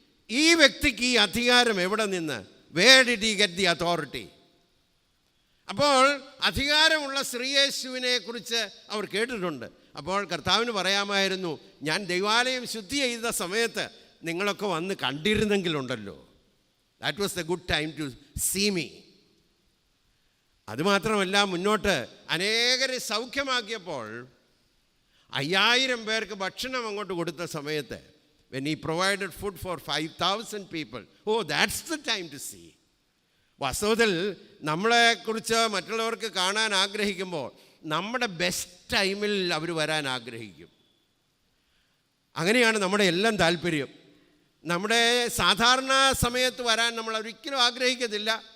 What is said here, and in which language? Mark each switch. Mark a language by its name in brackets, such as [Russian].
[Malayalam] ഈ വ്യക്തിക്ക് ഈ അധികാരം എവിടെ നിന്ന്? [English] Where did he get the authority? [Malayalam] അപ്പോൾ അധികാരമുള്ള ശ്രീയേശുവിനെ കുറിച്ച് അവർ കേട്ടിട്ടുണ്ട്. അപ്പോൾ കർത്താവിന് പറയാമായിരുന്നു, ഞാൻ ദൈവാലയം ശുദ്ധി ചെയ്ത സമയത്ത് നിങ്ങളൊക്കെ വന്ന് കണ്ടിരുന്നെങ്കിലുണ്ടല്ലോ. [English] That was the good time to see me. [Malayalam] അതുമാത്രമല്ല, മുന്നോട്ട് അനേകരെ സൗഖ്യമാക്കിയപ്പോൾ 5000 പേർക്ക് ഭക്ഷണം അങ്ങോട്ട് കൊടുത്ത സമയത്ത്, [English] when he provided food for 5,000 people, oh, that's the time to see. [Malayalam] വാസ്തവത്തിൽ നമ്മളെക്കുറിച്ച് മറ്റുള്ളവർക്ക് കാണാൻ ആഗ്രഹിക്കുമ്പോൾ നമ്മുടെ ബെസ്റ്റ് ടൈമിൽ അവർ വരാൻ ആഗ്രഹിക്കും. അങ്ങനെയാണ് നമ്മുടെ എല്ലാം താല്പര്യം. നമ്മുടെ സാധാരണ സമയത്ത് വരാൻ നമ്മൾ ഒരിക്കലും ആഗ്രഹിക്കത്തില്ല.